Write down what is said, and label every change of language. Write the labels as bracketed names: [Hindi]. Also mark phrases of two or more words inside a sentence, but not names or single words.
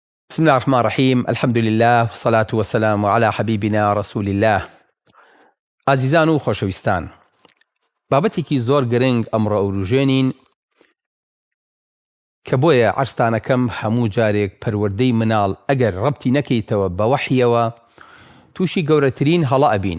[Arabic] بسم الله الرحمن الرحيم. الحمد لله والصلاة والسلام على حبيبنا رسول الله. [Central Kurdish] ئازیزان و خۆشەویستان، بابەتێکی زۆر گرنگ ئەمڕۆ ئەوروژێنین کە بۆیە عەرزتانەکەم هەموو جارێک پەروەردەی مناڵ ئەگەر ڕەبتی نەکەیتەوە بە وەحیەوە تووشی گەورەترین هەڵە ئەبین.